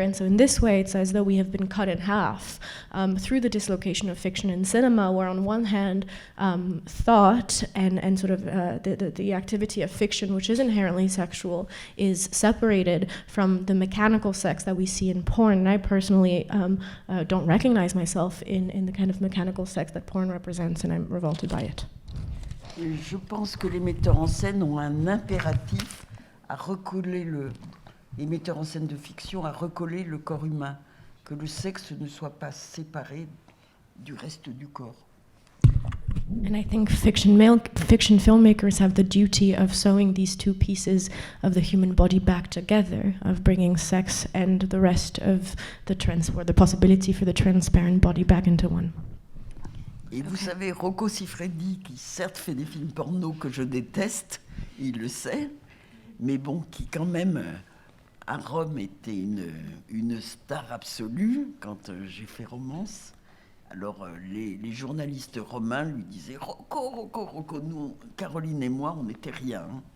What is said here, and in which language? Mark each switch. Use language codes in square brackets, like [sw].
[en] And so in this way, it's as though we have been cut in half through the dislocation of fiction and cinema, where on one hand, thought and sort of the activity of fiction, which is inherently sexual, is separated from the mechanical sex that we see in porn. And I personally don't recognize myself in the kind of mechanical sex that porn represents, and I'm revolted by it. [fr] Je pense que les metteurs en scène ont un impératif à recoller les metteurs en scène de fiction à recoller le corps humain, que le sexe ne soit pas séparé du reste du corps. [en] And I think fiction filmmakers have the duty of sewing these two pieces of the human body back together, of bringing sex and the rest of or the possibility for the transparent body back into one. [fr] Et vous savez, Rocco Siffredi, qui certes fait des films porno que je déteste, il le sait, mais bon, qui quand même, à Rome, était une star absolue quand j'ai fait Romance. Alors les journalistes romains lui disaient « Rocco, nous, Caroline et moi, on n'était rien.